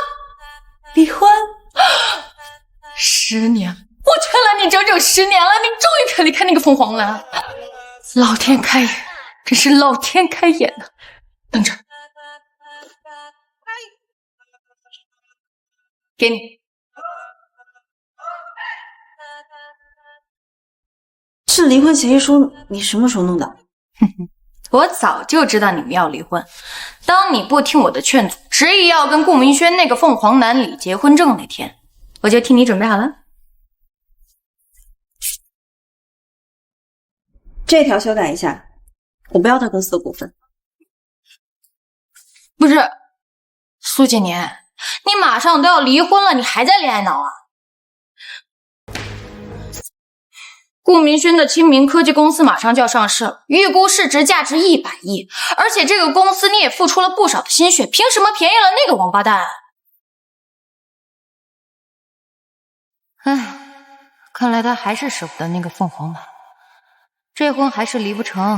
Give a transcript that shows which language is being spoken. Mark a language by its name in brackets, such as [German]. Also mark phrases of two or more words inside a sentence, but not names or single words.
[Chinese] 离婚？10年，我劝了你整整10年了，你终于肯离开那个凤凰男。老天开眼，真是老天開眼呐！等着，給你。这離婚協議書你什麼時候弄的？我早就知道你們要離婚。當你不聽我的勸阻，執意要跟顧明軒那個鳳凰男領結婚證那天，我就替你準備好了。這條修改一下，我不要他公司的股份。不是，蘇景年，你馬上都要離婚了，你還在戀愛腦啊？顧明軒的清明科技公司馬上就要上市了，預估市值價值100億，而且這個公司你也付出了不少的心血，憑什麼便宜了那個王八蛋？唉，看來他還是捨不得那個鳳凰男，這婚還是離不成。